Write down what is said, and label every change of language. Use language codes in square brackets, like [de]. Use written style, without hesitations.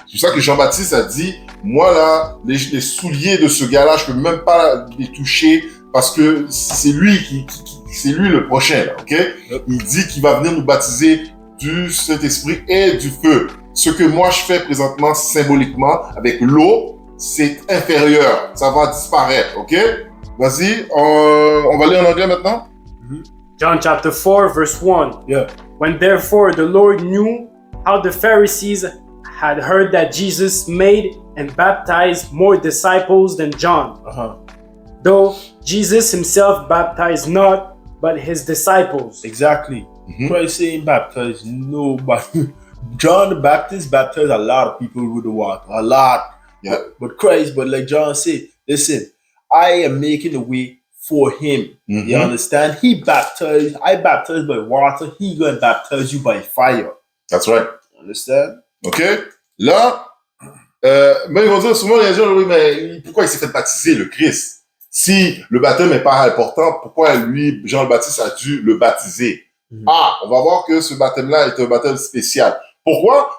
[fr] C'est pour ça que Jean-Baptiste a dit, moi là, les souliers de ce gars-là, je peux même pas les toucher parce que c'est lui c'est lui le prochain, là, OK? Il dit qu'il va venir nous baptiser du Saint-Esprit et du feu. Ce que moi je fais présentement symboliquement avec l'eau, c'est inférieur. Ça va disparaître, OK? Vas-y, on va lire en anglais maintenant. [en] John chapter 4, verse 1. Yeah. When therefore the Lord knew how the Pharisees had heard that Jesus made and baptized more disciples than John, though Jesus himself baptized not, but his disciples. Exactly. Christ ain't baptized nobody. John the Baptist baptized a lot of people with the water. A lot. Yeah. But Christ, but like John said, listen, I am making the way for him. You understand? I baptize by water. He gonna baptize you by fire. That's right. Understand? OK? [fr] Là, mais ils vont dire souvent, les gens, oui, mais pourquoi il s'est fait baptiser, le Christ? Si le baptême n'est pas important, pourquoi lui, Jean le Baptiste, a dû le baptiser? Ah, on va voir que ce baptême-là est un baptême spécial. Pourquoi?